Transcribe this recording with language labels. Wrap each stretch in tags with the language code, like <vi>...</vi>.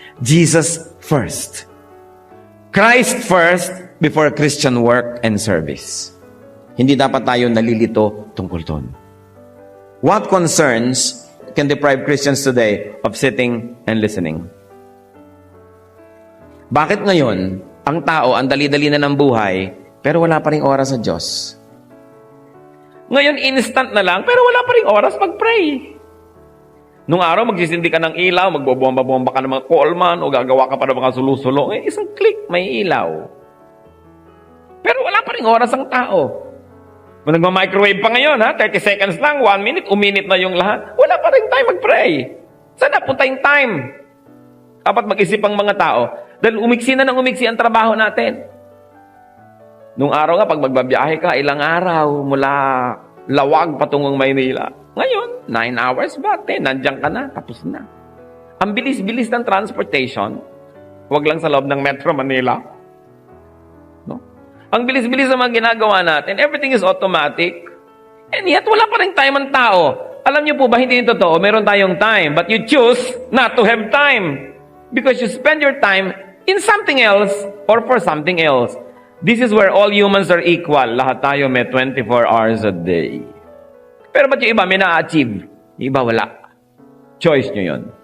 <en>Jesus first. Christ first before Christian work and service.</en> <tl>Hindi dapat tayo nalilito tungkol doon.</tl> <en>What concerns can deprive Christians today of sitting and listening?</en> <tl>Bakit ngayon, ang tao, ang dali-dali na ng buhay, pero wala pa ring oras sa Diyos? Ngayon, instant na lang, pero wala pa ring oras mag-pray. Nung araw, magsisindi ka ng ilaw, magbobomba-bomba ka ng mga callman, o gagawa ka pa ng mga sulusulo. Isang click, may ilaw. Pero wala pa ring oras ang tao. Kung nagma-microwave pa ngayon, 30 seconds lang, 1 minute, uminit na yung lahat. Wala pa rin time mag-pray. Saan napunta yung time? Dapat mag-isip ang mga tao. Dahil umiksi na ng umiksi ang trabaho natin. Nung araw nga, pag magbabiyahe ka, ilang araw mula Lawag patungong Maynila. Ngayon, 9 hours ba? 10, nandiyan ka na, tapos na. Ang bilis-bilis ng transportation, huwag lang sa loob ng Metro Manila. Ang bilis-bilis ng mga ginagawa natin,</tl> <en>everything is automatic.</en> <tl>And yet, wala pa rin time ang tao. Alam niyo po ba, hindi yung totoo, meron tayong time.</tl> <en>But you choose not to have time. Because you spend your time in something else or for something else. This is where all humans are equal.</en> <tl>Lahat tayo may 24 hours a day. Pero ba't yung iba may na-achieve? Yung iba wala. Choice nyo yun.</tl>